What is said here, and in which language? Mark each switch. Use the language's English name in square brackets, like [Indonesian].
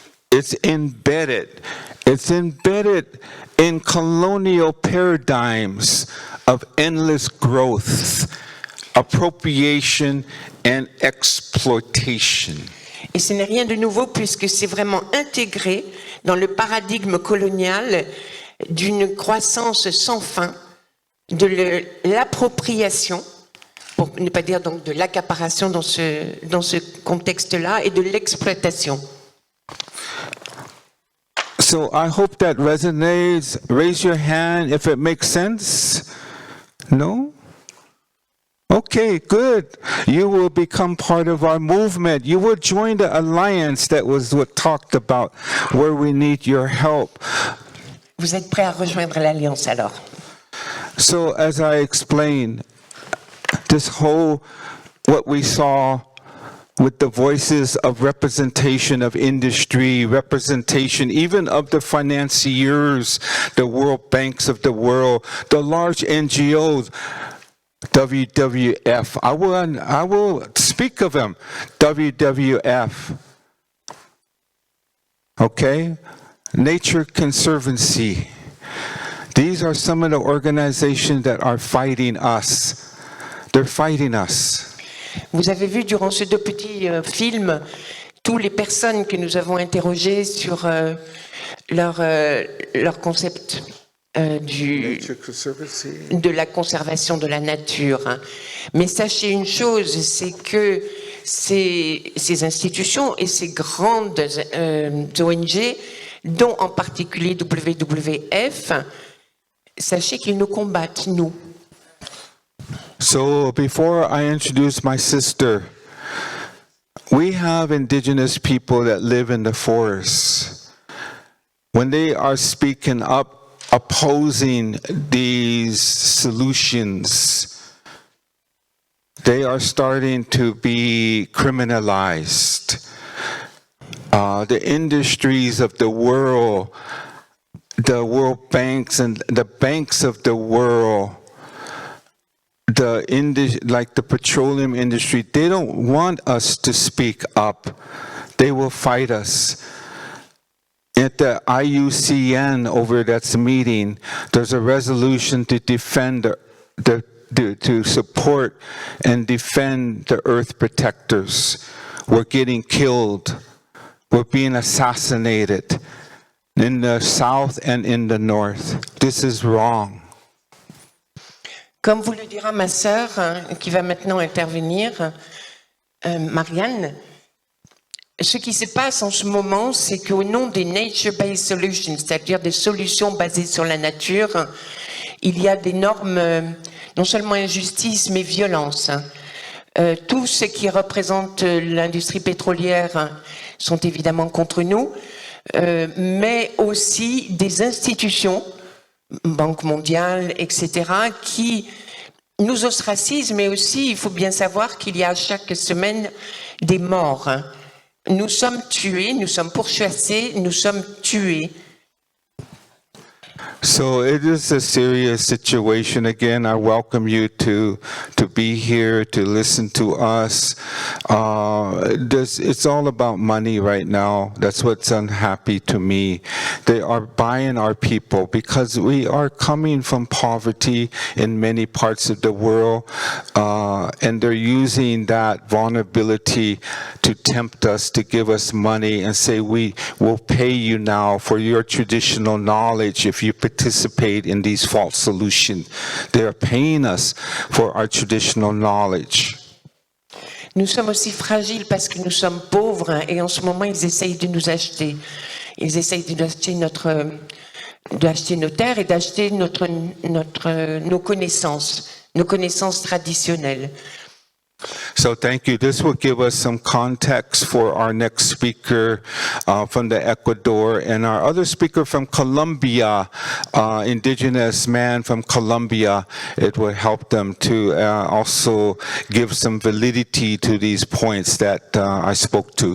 [English] It's embedded in colonial paradigms of endless growth, appropriation and exploitation. [French] Et ce n'est rien de nouveau puisque c'est vraiment intégré dans le paradigme colonial d'une croissance sans fin, de l'appropriation, pour ne pas dire donc de l'accaparation dans ce contexte-là, et de l'exploitation. [English] So I hope that resonates. Raise your hand if it makes sense. No? Okay, good. You will become part of our movement. You will join the alliance that was what talked about, where we need your help. [French] Vous êtes prêts à rejoindre l'Alliance alors? [English] So as I explained, this whole, what we saw with the voices of representation of industry, representation even of the financiers, the World Banks of the world, the large NGOs, WWF. I will speak of them. WWF. Okay? Nature Conservancy. These are some of the organizations that are fighting us. They're fighting us. [French] Vous avez vu durant ces 2 petits films toutes les personnes que nous avons interrogées sur leur concept de la conservation de la nature. Mais sachez une chose, c'est que ces institutions et ces grandes ONG, dont en particulier WWF, sachez qu'ils nous combattent, nous. [English] So before I introduce my sister, we have indigenous people that live in the forests. When they are speaking up, opposing these solutions, they are starting to be criminalized. The industries of the world banks and the banks of the world, like the petroleum industry, they don't want us to speak up. They will fight us. At the IUCN over that's meeting, there's a resolution to defend to support and defend the earth protectors. We're getting killed. We're being assassinated in the south and in the north. This is wrong. [French] Comme vous le dira ma sœur, qui va maintenant intervenir, Mirian, ce qui se passe en ce moment, c'est qu'au nom des nature-based solutions, c'est-à-dire des solutions basées sur la nature, il y a d'énormes, non seulement injustices, mais violences. Tout ce qui représente l'industrie pétrolière sont évidemment contre nous, mais aussi des institutions, Banque mondiale, etc., qui nous ostracisent, mais aussi, il faut bien savoir qu'il y a chaque semaine des morts. Nous sommes tués, nous sommes pourchassés, nous sommes tués. [English] So it is a serious situation. Again, I welcome you to be here, to listen to us. It's all about money right now. That's what's unhappy to me. They are buying our people because we are coming from poverty in many parts of the world, and they're using that vulnerability to tempt us, to give us money and say, we will pay you now for your traditional knowledge if you participate in these false solutions. They are paying us for our traditional knowledge. [French] Nous sommes aussi fragiles parce que nous sommes pauvres et en ce moment ils essayent de nous acheter. Ils essayent d'acheter nos terres et d'acheter nos connaissances traditionnelles. [English] So thank you. This will give us some context for our next speaker from the Ecuador and our other speaker from Colombia, indigenous man from Colombia. It will help them to also give some validity to these points that I spoke to.